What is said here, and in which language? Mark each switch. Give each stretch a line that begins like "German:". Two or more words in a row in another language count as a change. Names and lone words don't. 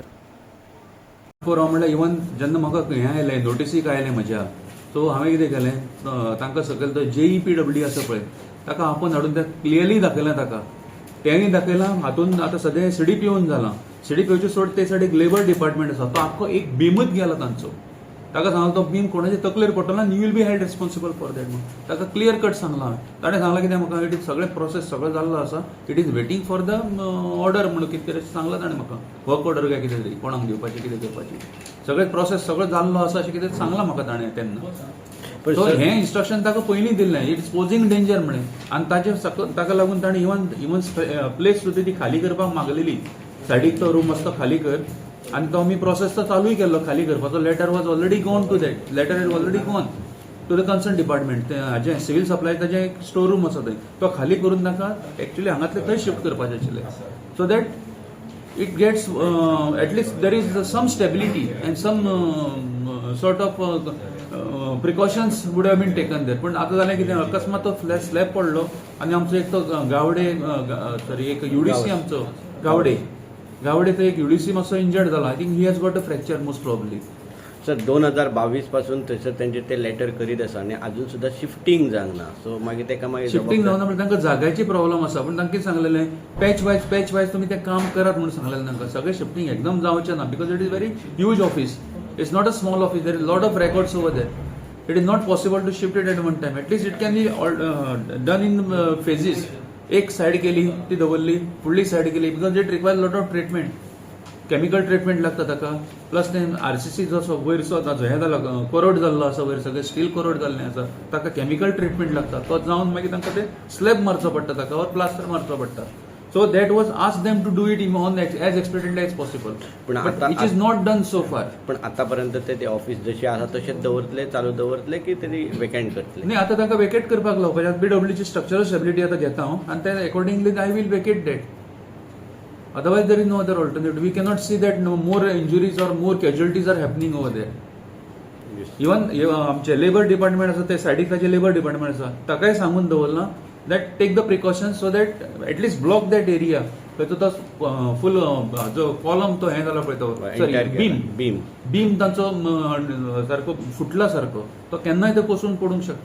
Konkani: राव म्हणल्यार इवन जेन्ना म्हाका हें आयलें नोटिसीक आयलें म्हज्या सो हांवें कितें केलें तांकां सकयल तो JEPW आसा पळय ताका आपोवन हाडून तें क्लियरली दाखयलें ताका तेंय दाखयलां हातून आतां सद्या CDPO जाला CDPOचे सोड ते सायडीक
English: labour department
Konkani: आसा तो आख्खो एक बेमूच गेला तांचो ताका सांगलो तो बीम कोणाच्या तकलेर पडटलो आनी
English: you will be held responsible for that
Konkani: म्हणून ताका
English: clear cut
Konkani: सांगला हांवें. ताणें सांगलां कितें म्हाका
English: it is
Konkani: सगळें प्रोसेस सगळो जाल्लो आसा,
English: it is waiting for the order
Konkani: म्हणून कितें तरी सांगलां ताणें म्हाका,
English: work order
Konkani: काय कितें तरी कोणाक दिवपाचें कितें करपाचें सगळें प्रोसेस सगळो जाल्लो आसा अशें कितें सांगलां म्हाका ताणें तेन्ना. पण सो सर- हें इन्स्ट्रक्शन ताका पयलीं दिल्लें,
English: it's posing danger
Konkani: म्हणून. आनी ताका लागून ताणें
English: even place
Konkani: सुद्दां ती खाली करपाक मागलेली, सायडीक तो रूम आसता खाली कर, आनी तो आमी प्रोसेस तो चालूय केल्लो खाली करपाचो.
English: letter was already gone to that, letter is already gone to the concerned department.
Konkani: हाजें
English: civil supply
Konkani: ताजें एक
English: store room
Konkani: आसा थंय, तो खाली करून ताका एक्चुअली हांगातले थंय शिफ्ट करपाचें आशिल्लें,
English: so that it gets at least there is some stability and some sort of precautions would have been taken there.
Konkani: पण आता जालें कितें अकस्मात तो स्लॅब पडलो आनी आमचो एक तो गावडे सॉरी एक युडीसी आमचो गावडे तो एक युडीसी मातसो इंजर्ड जाला.
English: I think he has got a fracture most probably.
Konkani: सर 2022 पासून थंयसर तेंचे ते लेटर करीत आसा आनी अजून सुद्दां शिफ्टिंग जावंक ना, सो मागीर तेका मागीर शिफ्टिंग जावना म्हणजे तांकां जाग्याची प्रॉब्लम आसा. पण तांकां कितें सांगलेलें
English: patch wise
Konkani: तुमी तें काम करात म्हणून सांगलेलें तांकां. सगळें शिफ्टिंग एकदम जावचें ना,
English: because it is very huge office, it's not a small office, there is lot of records over there. it is not possible to shift it at one time. at least it can be done in phases.
Konkani: एक सायड केली ती दवरली, फुडली सायड केली,
English: because it requires lot of treatment, chemical treatment
Konkani: लागता ताका. प्लस ते आरसीसी जो वयरचो हें जाला कोरोड जाल्लो आसा, वयर सगळें स्टील कोरोड जाल्लें आसा, ताका
English: chemical treatment
Konkani: लागता. तो जावन मागीर तांकां ते स्लॅब मारचो पडटा ताका, और प्लास्टर मारचो पडटा.
English: so that was ask them to do it on as expectedly as possible,
Konkani: पण बट आतां-
English: it is not done so far.
Konkani: पण आतापर्यंत ते ऑफिस जशी आसा तशेंच दवरतले, चालू दवरतले की तरी वेकंट करतले? नाही, आता ताका वेकेट करपाक लावपाचें. बीडब्ल्यूची
English: structural stability
Konkani: आता घेता हांव, आनी ते अकॉर्डिंगली
English: I will vacate that. Otherwise, there is no other alternative. We cannot see that no more injuries or more casualties are happening over there.
Konkani: Even आमचे
English: labour department
Konkani: आसा ते सायडीक ताचे
English: labour department
Konkani: आसा, ताकाय सांगून दवरला
English: that take the precautions so that at least block that area.
Konkani: तो फूल जो कॉलम तो हें जाला पळय तो बीम तांचो सारको फुटला सारको, तो केन्नाय तो कोसून पडूंक शकता.